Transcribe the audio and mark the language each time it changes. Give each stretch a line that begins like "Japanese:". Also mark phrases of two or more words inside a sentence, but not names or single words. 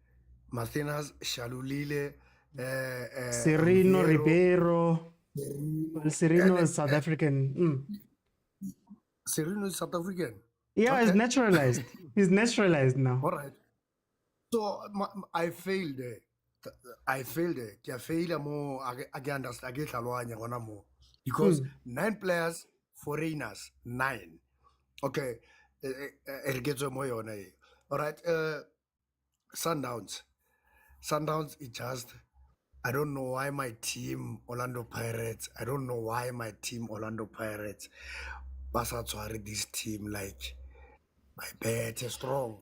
English: Serino, Ribeiro. Well, Serino is South African. Serino is South African. Yeah, it's naturalized. He's naturalized now. All right. So I failed there. I failed there.
Tswana: Ke a failure mo
English: I can understand
Tswana: ke tlhaloganya gona mo.
English: Because 9 players, foreigners, 9.
Tswana: Okay. Re ke tswe mo yona e.
English: All right. Sundowns. Sundowns is just, I don't know why my team Orlando Pirates, I don't know why my team Orlando Pirates, Basa Tshware this team like my bet is strong.